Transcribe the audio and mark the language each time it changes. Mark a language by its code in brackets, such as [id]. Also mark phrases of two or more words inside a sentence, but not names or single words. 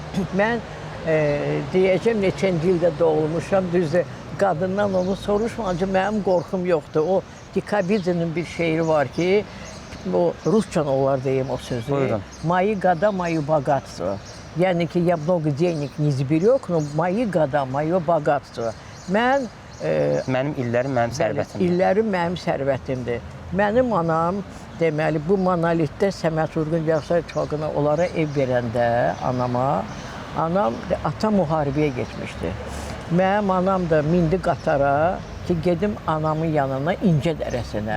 [az] Mən deyəcəm, neçənci ildə doğulmuşam, düzdür, qadından onu soruşmayınca mənim qorxum yoxdur. O Dikabizinin bir şeiri var ki, o Rusça olar deyim o sözü. Buyurun. [ru] Мои года, мои богатство. [az] Yəni ki, [ru] я много денег не сберег, но мои года, мое богатство. [az] Mənim illərim mənim sərvətimdir. İllərim mənim sərvətimdir. Mənim anam, deməli, bu monolitdə Səməd Vurğun Gənclər İttifaqına onlara ev verəndə anama, atam müharibəyə getmişdi. Mənim anam da mindi qatara ki, gedim anamın yanına İncə dərəsinə.